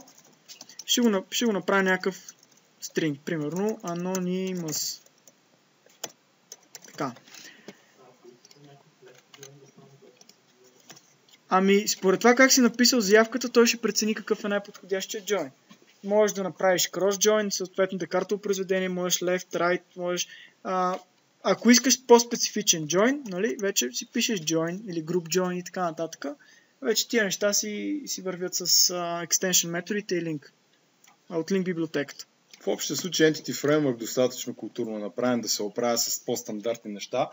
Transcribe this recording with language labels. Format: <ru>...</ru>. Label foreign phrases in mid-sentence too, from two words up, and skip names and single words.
<bg>Ще го направя някакъв string, примерно Anonymous. Така. Ами, според това как си написал заявката, той ще прецени какъв е най-подходящия join. Можеш да направиш cross-join, съответно декартово произведение, можеш left, right, можеш... ако искаш по-специфичен join, нали, вече си пишеш join или</bg> <en>group join</en> <bg>и така нататък. Вече тия неща си вървят с extension методите и link. От link библиотеката. В общия случай Entity Framework достатъчно културно направен да се оправя с по-стандартни неща.</bg>